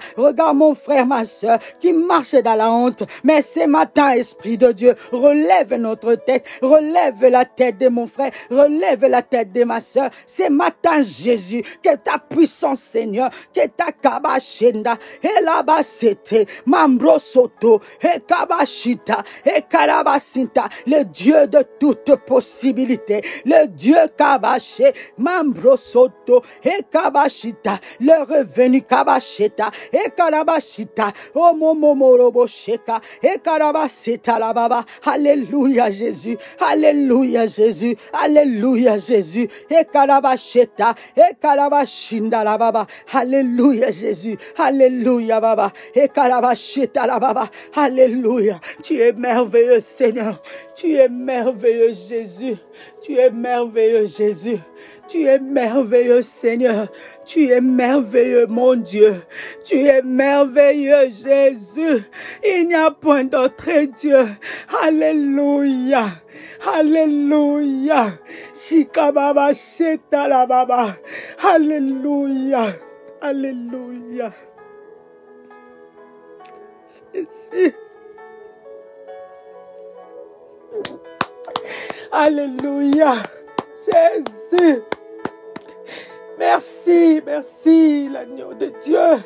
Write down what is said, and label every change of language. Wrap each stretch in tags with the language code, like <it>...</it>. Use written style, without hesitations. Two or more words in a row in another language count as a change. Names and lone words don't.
<fr>Regarde mon frère, ma soeur, qui marche dans la honte. Mais ce matin, Esprit de Dieu, relève notre tête. Relève la tête de mon frère. Relève la tête de ma soeur. Ce matin, Jésus, que ta puissance, Seigneur, que ta kabashenda. Et la basete. Mambro soto. Et kabashita. Et karabasinta. Le Dieu de toute possibilité. Le Dieu kabaché. Mambro soto. Et kabashita. Le revenu kabasheta. Et karabashita. Oh momomorobo sheka. Et karabaseta la baba. Alléluia Jésus. Alléluia Jésus. Alléluia Jésus. Et karabasheta. Et karabashinda la baba. Alléluia Jésus. Alléluia baba. Et karabasheta la baba. Alléluia. Tu es merveilleux Seigneur. Tu es merveilleux Jésus. Tu es merveilleux Jésus. Tu es merveilleux, Seigneur. Tu es merveilleux, mon Dieu. Tu es merveilleux, Jésus. Il n'y a point d'autre Dieu. Alléluia. Alléluia. Shikababa shetala baba. Alléluia. Alléluia. Jésus. Alléluia. Jésus. Merci, merci, l'agneau de Dieu.</fr>